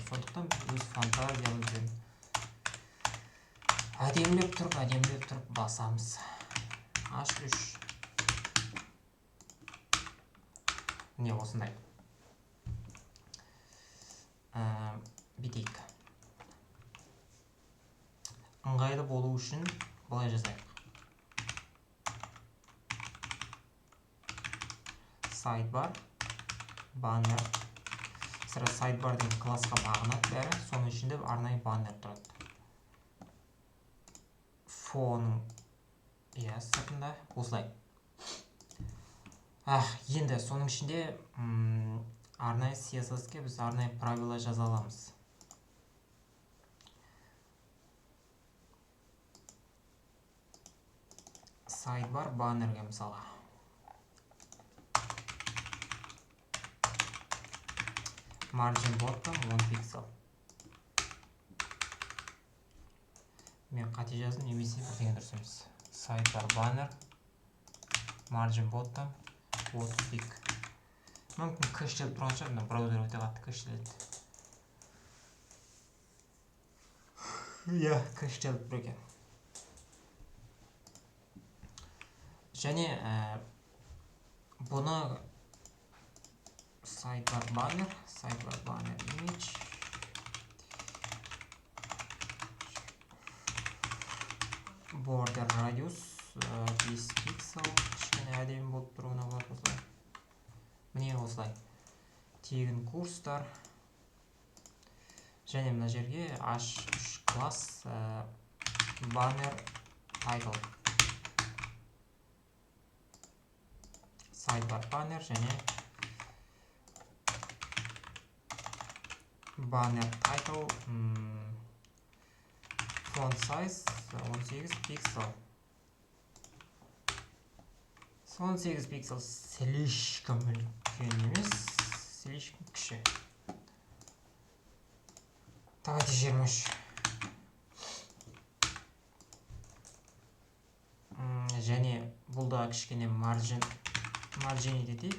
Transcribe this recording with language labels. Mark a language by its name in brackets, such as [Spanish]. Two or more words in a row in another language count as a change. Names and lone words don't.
[Kazakh] Сондықтан біз өз фантазиямызбен әдемілеп тұрып басамыз. H3. Не осындай. Бетейік. Ыңғайлы болу үшін былай жазайық. [English] Sidebar, banner. [Kazakh] Сірә sidebar деген классқа бағынады бәрі. Соның ішінде арнайы banner тұрады. Фон сыртында осылай. Енді соның ішінде арнайы CSS-ке біз арнайы правила жаза аламыз. Sidebar баннерге мысалға. [English] Margin bottom 1 pixel. [Kazakh] Мен қате жаздым, немесе бірдеңе дұрыс емес. [English] Sidebar banner margin bottom 30 пик. [Kazakh] Мүмкін кэштеліп тұрған шығар, мына браузер өте қатты кэштеледі. Кэштеліп тұр екен. Және бұны [English] sidebar banner image border radius 10 pixel. [Kazakh] Кішкене әдемі болып тұруына болады осылай. Міне осылай. Тегін курстар. Және мына жерге H3 класс [English] banner title. Sidebar banner және banner title font size 18 pixel. [Kazakh] 18 pixel слишком үлкен емес, слишком кіші. [Russian] Давайте 23. [Kazakh] Және бұл да кішкене margin етейік.